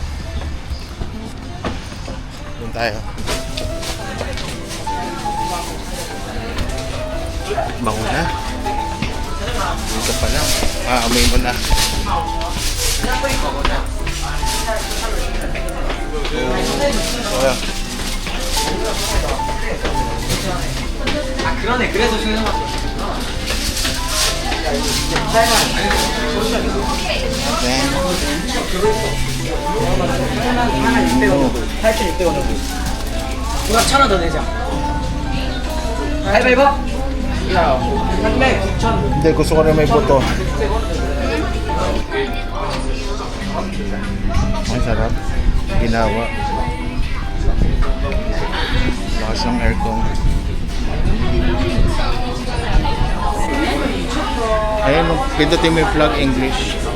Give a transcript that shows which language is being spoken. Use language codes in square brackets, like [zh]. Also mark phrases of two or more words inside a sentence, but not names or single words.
[tl] Doon tayo. Bango na. Dito pa lang. Amoy mo na. Ayan. [ko] 그러네. 그래서 신경 Then, 하나 600원으로 8,600원으로 누가 1,000원 더 내자. 가위바위보. 야, 300, 9,000. [tl] hindi, gusto ko rin may buto. Ang sarap. Ginawa. Lakas ng aircon. Ayun, pindutin mo yung [en] plug English.